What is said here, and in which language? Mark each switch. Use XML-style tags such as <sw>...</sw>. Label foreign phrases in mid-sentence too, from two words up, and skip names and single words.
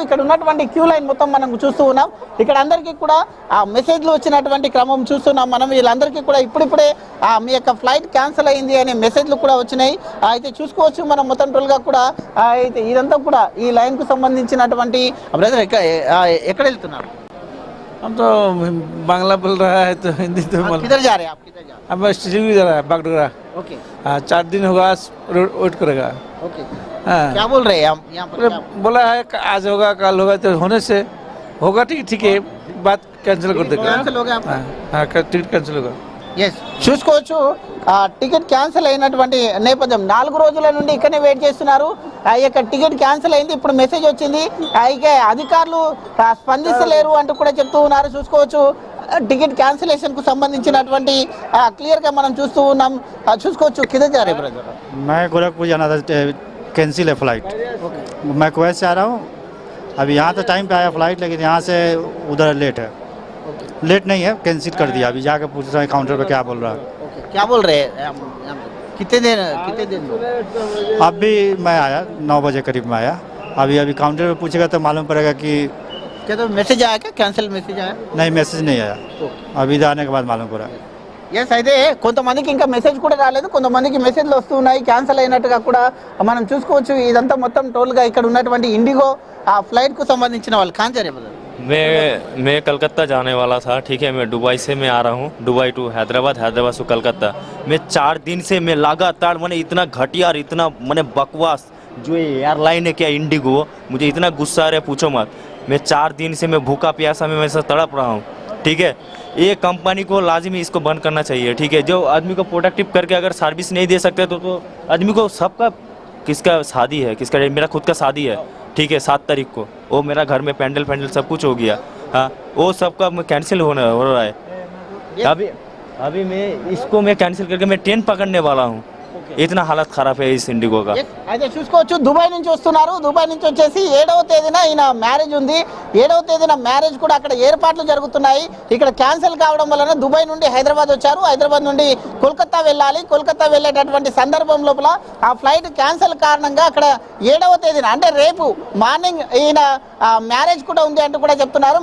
<te>ఇక్కడ ఉన్నటువంటి</te> <en>queue line</en> <te>మొత్తం మనం చూస్తూ ఉన్నాం. ఇక్కడ అందరికీ కూడా ఆ మెసేజ్లు వచ్చినటువంటి క్రమం చూస్తున్నాం మనం. వీళ్ళందరికీ కూడా ఇప్పుడిప్పుడే మీ యొక్క</te> <en>flight cancel</en> <te>అయింది అనే మెసేజ్లు కూడా వచ్చినాయి. అయితే చూసుకోవచ్చు మనం మొత్తం టోల్గా కూడా. అయితే ఇదంతా కూడా ఈ లైన్కు సంబంధించినటువంటి బ్రదర్ ఎక్కడ వెళ్తున్నారు?</te> <hi>हम तो बांग्ला बोल रहा है तो हिंदी तो किधर जा रहे हैं आप? किधर जा रहे हैं? अब शिवगी जा रहा है बागडोगरा। ओके, हाँ 4 दिन होगा वेट करेगा। ओके, हाँ क्या बोल रहे हैं हम यहाँ पर? बोला है आज होगा कल होगा, तो होने से होगा ठीक है, बात कैंसिल कर देगा। कैंसिल हो गया आपका? हाँ</hi> <en>ticket cancel</en> <hi>होगा।</hi> <te>ఎస్ చూసుకోవచ్చు</te> <en>ticket cancel</en> <te>అయినటువంటి నేపథ్యం 4 రోజుల నుండి ఇక్కడనే వెయిట్ చేస్తున్నారు. ఆ యొక్క</te> <en>ticket cancel</en> <te>అయింది, ఇప్పుడు మెసేజ్ వచ్చింది. ఇక అధికారులు స్పందిస్తలేరు అంటూ కూడా చెప్తూ ఉన్నారు. చూసుకోవచ్చు</te> <en>ticket cancellation</en> <te>కు సంబంధించినటువంటి క్లియర్ గా మనం చూస్తూ ఉన్నాం. చూసుకోవచ్చు కింద జారే బ్రదర్.</te> <hi>मैं गोरखपुर जाना था, कैंसिल है फ्लाइट. मैं कुवैत से आ रहा हूँ. अभी यहाँ तो टाइम पे आया फ्लाइट, लेकिन यहाँ से उधर लेट है. लेट नहीं है, कैंसिल कर दिया. अभी जाकर पूछ रहा है काउंटर पे क्या बोल रहा है. क्या बोल रहे हैं? कितने दिन अभी मैं आया 9 बजे करीब में आया. अभी काउंटर पे पूछेगा तो मालूम पड़ेगा कि क्या तो मैसेज आया, क्या</hi> <en>cancel message</en> <hi>आया? नहीं, मैसेज नहीं आया. अभी इधर आने के बाद मालूम पड़ा.</hi> <te>ఎస్ అయితే కొంతమందికి ఇంకా మెసేజ్ కూడా రాలేదు, కొంతమందికి మెసేజ్లు వస్తున్నాయి క్యాన్సిల్ అయినట్టుగా కూడా మనం చూసుకోవచ్చు. ఇదంతా మొత్తం టోల్గా ఇక్కడ ఉన్నటువంటి ఇండిగో ఆ ఫ్లైట్ కు సంబంధించిన వాళ్ళు కాంచారే బ్రదర్.</te> <hi>मैं कलकत्ता जाने वाला था, ठीक है. मैं दुबई से मैं आ रहा हूँ, दुबई टू हैदराबाद, हैदराबाद से कलकत्ता. मैं 4 दिन से मैं लगातार मैंने इतना घटिया और इतना मैंने बकवास जो ये एयरलाइन है क्या इंडिगो, मुझे इतना गुस्सा आ रहा है पूछो मत. मैं 4 दिन से मैं भूखा प्यासा में वैसा तड़प रहा हूँ, ठीक है. ये कंपनी को लाजिमी इसको बंद करना चाहिए, ठीक है. जो आदमी को प्रोडक्टिव करके अगर सर्विस नहीं दे सकते तो आदमी को सबका किसका शादी है, किसका मेरा खुद का शादी है, ठीक है. 7 तारीख को वो मेरा घर में पैंडल सब कुछ हो गया. हाँ, वो सबका कैंसिल हो रहा है. अभी मैं इसको मैं कैंसिल करके मैं ट्रेन पकड़ने वाला हूँ. इतना हालत खराब है इस इंडिगो का.</hi> <te>అయితే చూసుకోవచ్చు దుబాయ్ నుంచి వస్తున్నారు. దుబాయ్ నుంచి వచ్చేసి 7వ తేదీన ఈయన మ్యారేజ్ ఉంది. 7వ తేదీన మ్యారేజ్ కూడా అక్కడ ఏర్పాట్లు జరుగుతున్నాయి. ఇక్కడ క్యాన్సిల్ కావడం వలన దుబాయ్ నుండి హైదరాబాద్ వచ్చారు. హైదరాబాద్ నుండి కోల్కతా వెళ్ళాలి. కోల్కతా వెళ్ళేటటువంటి సందర్భం లోపల ఆ</te> <en>flight cancel</en> <te>కారణంగా అక్కడ 7వ తేదీన అంటే రేపు మార్నింగ్ ఈయన మ్యారేజ్ కూడా ఉంది అంటూ కూడా చెప్తున్నారు.</te>